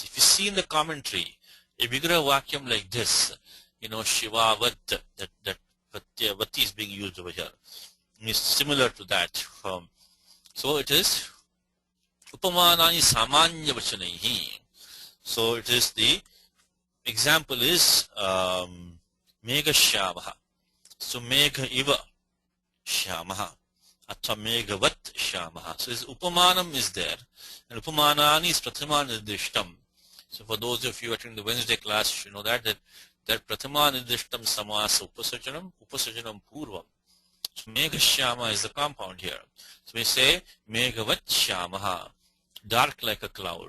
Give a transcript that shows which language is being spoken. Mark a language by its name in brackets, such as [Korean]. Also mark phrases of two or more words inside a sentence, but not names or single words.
[English] If you see in the commentary a [Sanskrit] विग्रह वाक्यम् [English] like this, Shivavat, that Vati is being used over here. It's similar to that. So it is [Sanskrit] उपमानानि सामान्य वचनैः. [English] So it is, the example is [Sanskrit] मेघ श्यामः. So मेघ इव श्यामः. अथ मेघवत् श्यामः. [English] So this Upamanam is there. And Upamanani is [Sanskrit] प्रथमा निर्दिष्टम्. [English] So for those of you attending the Wednesday class, you know that [Sanskrit] प्रथमा निर्दिष्टम् समास उपसर्जनम् पूर्वम्. [English] So [Sanskrit] मेघ श्याम [English] is the compound here. So we say [Sanskrit] मेघवत् श्यामः, [English] dark like a cloud.